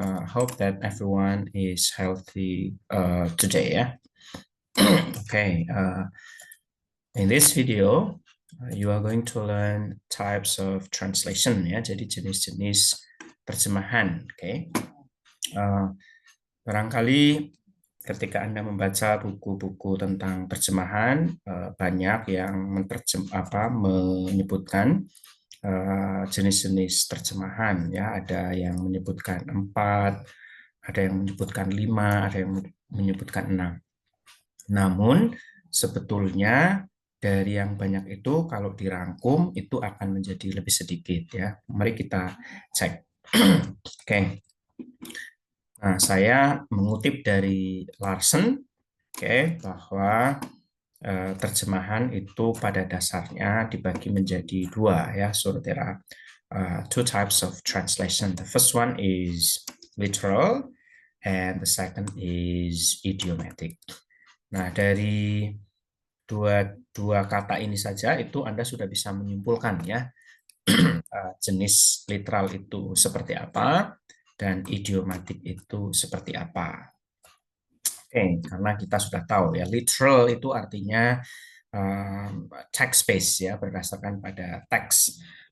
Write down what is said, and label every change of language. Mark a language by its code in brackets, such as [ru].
[en] Hope that everyone is healthy today. Yeah. Okay. In this video, you are going to learn types of translation. [id] Ya. Jadi jenis-jenis terjemahan. Okay. Barangkali ketika Anda membaca buku-buku tentang terjemahan, banyak yang menyebutkan jenis-jenis terjemahan, ya. Ada yang menyebutkan 4, ada yang menyebutkan 5, ada yang menyebutkan 6. Namun sebetulnya dari yang banyak itu kalau dirangkum itu akan menjadi lebih sedikit, ya. Mari kita cek. Oke. Nah, saya mengutip dari Larsen, bahwa terjemahan itu pada dasarnya dibagi menjadi dua, ya. [en] So there are two types of translation. The first one is literal and the second is idiomatic. [id] Nah, dari dua kata ini saja itu Anda sudah bisa menyimpulkan, ya, jenis literal itu seperti apa dan idiomatik itu seperti apa. Oke, karena kita sudah tahu, ya, literal itu artinya text based, ya, berdasarkan pada teks.